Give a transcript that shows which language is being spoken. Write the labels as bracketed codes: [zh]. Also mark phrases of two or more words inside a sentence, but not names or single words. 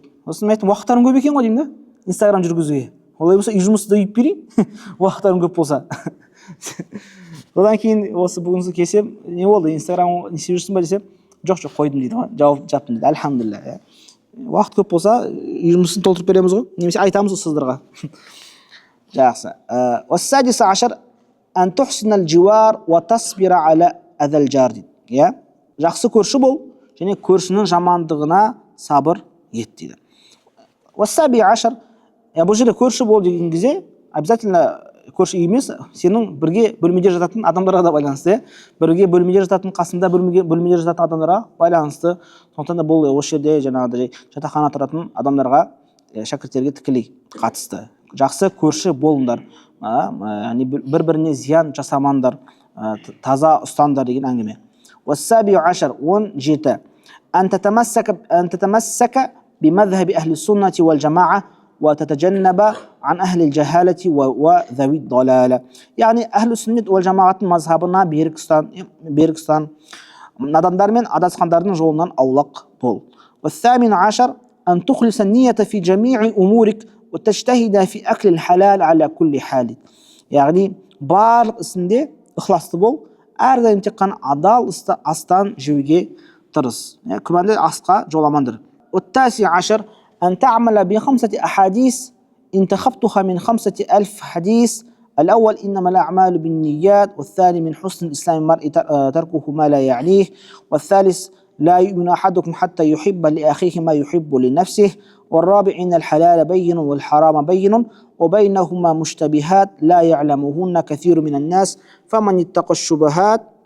[kk] Сосын мен айттым, уақыттарың көп екен ғой деймін да, Инстаграм жүргізуге. Олай болса, үй жұмысты үйіп берейін, уақыттарың көп болса. Одан кейін осы бүгінгі келсем, не болды, Инстаграм не істеп жүрсің ба десем, жоқ қойдым дейді ғой, жаптым дейді, альхамдулилля. Уақыт көп болса, үй жұмысын толтырып береміз ғой, немесе айтамыз ғой сіздерға. [ar] Жақсы. والسادس عشر أن تحسن الجوار وتصبر على أذى الجار дейді. [kk] Жақсы көрші бол және көршінің жамандығына сабыр ет дейді. [ar] والسابع عشر, [kk] бұл жерде көрші бол деген кезде обязательно көрші емес, сенің бірге бөлмеде жататын адамдарға да байланысты. Бірге бөлмеде жататын, қасында бөлмеде жататын адамдарға байланысты. Сондықтан да бұл осы жерде жаңағыдай жатақхана тұратын адамдарға, шәкірттерге тікелей қатысты. Жақсы көрші болыңдар, бір-біріне зиян жасамаңдар, таза ұстандар деген әңгіме. [ar] والسابع عشر 17. أن تتمسك بمذهب أهل السنة والجماعة وتتجنب عن أهل الجهالة وذوي الضلالة. يعني أهل السنة والجماعة مذهبنا [kk] берікстан адамдар мен адасқандардың жолынан аулақ бол. [ar] والثامن عشر أن تخلص النية في جميع أمورك وتجتهد في أكل الحلال على كل حال. [kk] يعني барлық ісінде ықыласты бол, әрдайым тек қана адал астан жеуге тырыс. Күмәнді асқа жоламаңдар. [ar] والتاسع عشر أن تعمل بخمسة أحاديث انتخبتها من 5000 حديث. الأول إنما الأعمال بالنيات، والثاني من حسن الإسلام المرء تركه ما لا يعنيه، والثالث لا يؤمن أحدكم حتى يحب لأخيه ما يحب لنفسه، والرابع إن الحلال بين والحرام بين وبينهما مشتبهات لا يعلمهن كثير من الناس فمن اتقى الشبهات